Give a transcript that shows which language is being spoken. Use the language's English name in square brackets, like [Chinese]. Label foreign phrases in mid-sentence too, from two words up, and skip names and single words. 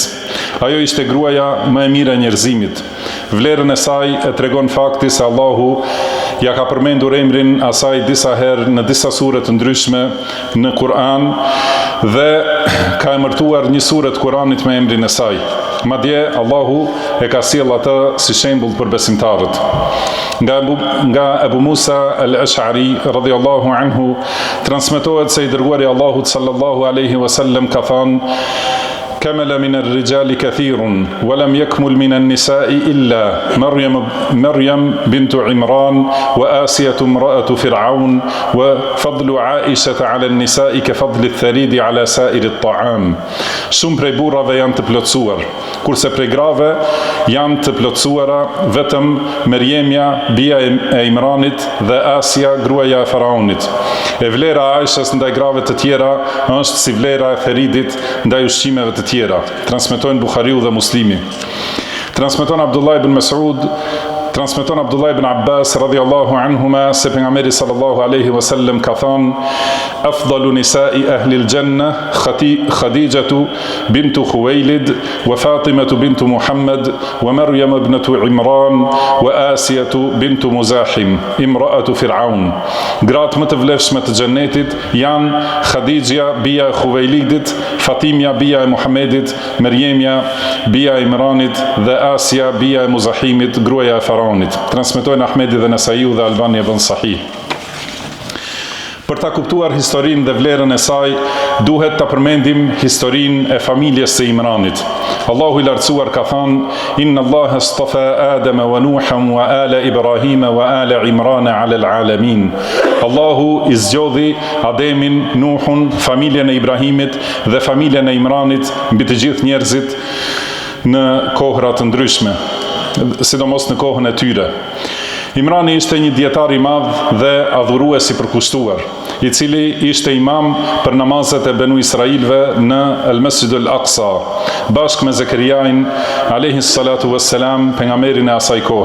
[Albanian] Ajo ishte gruaja më e mirë e njerëzimit. Vlerën e saj e tregon fakti se Allahu ja ka përmendur emrin asaj disa herë në disa sure të ndryshme në Kur'an dhe ka emërtuar një sure të Kur'anit me emrin e saj. Madje Allahu e ka sjell atë si shembull për besimtarët. Nga Ebu Musa al-Ash'ari [Arabic] رضي الله عنه [Albanian] transmetohet se i dërguari Allahut [Arabic] صلى الله عليه وسلم [Albanian] ka thënë: [Arabic] كمل من الرجال كثير ولم يكمل من النساء إلا مريم بنت عمران وآسية امرأة فرعون وفضل عائشة على النساء كفضل الثريد على سائر الطعام. [Albanian] Shumë prej burrave janë të plotësuar, kurse prej grave janë të plotësuara vetëm Merjemja, bia e Imranit, dhe Asia, gruaja e Faraonit. E vlera e Aishës ndaj grave të tjera është si vlera e Theridit ndaj ushqimeve të tjera. Transmetojnë Buhariu dhe Muslimi. [Arabic] Transmeton Abdullah ibn Abbas رضي الله عنهما [Albanian] se pejgamberi [Arabic] صلى الله عليه وسلم [Albanian] ka thënë: [Arabic] أفضل نساء أهل الجنة خديجة بنت خويلد وفاطمة بنت محمد ومريم ابنة عمران وآسية بنت مزاحم امرأة فرعون. [Albanian] Gratë më të vlefshme të xhennetit janë Khadija bia e Khuwailidit, Fatimja bia e Muhammedit, Merjemja bia e Imranit dhe Asia bia e Muzahimit, gruaja e Faraonit. Transmetojnë Ahmedi dhe Nesaiu dhe Albani e bën sahih. Për ta kuptuar historinë dhe vlerën e saj, duhet ta përmendim historinë e familjes së Imranit. Allahu i lartësuar ka thënë: [Arabic] إن الله اصطفى آدم ونوحا وعلى إبراهيم وعلى عمران على العالمين. [Albanian] Allahu i zgjodhi Ademin, Nuhun, familjen e Ibrahimit dhe familjen e Imranit mbi të gjithë njerëzit në kohra të ndryshme, sidomos në kohën e tyre. Imrani ishte një dietar i madh dhe adhurues i përkushtuar, i cili ishte imam për namazet e Benu Israilve në El-Masjid al-Aqsa, bashkë me Zekeriain [Arabic] عليه الصلاة والسلام, [Albanian] pejgamberin e asaj kohe.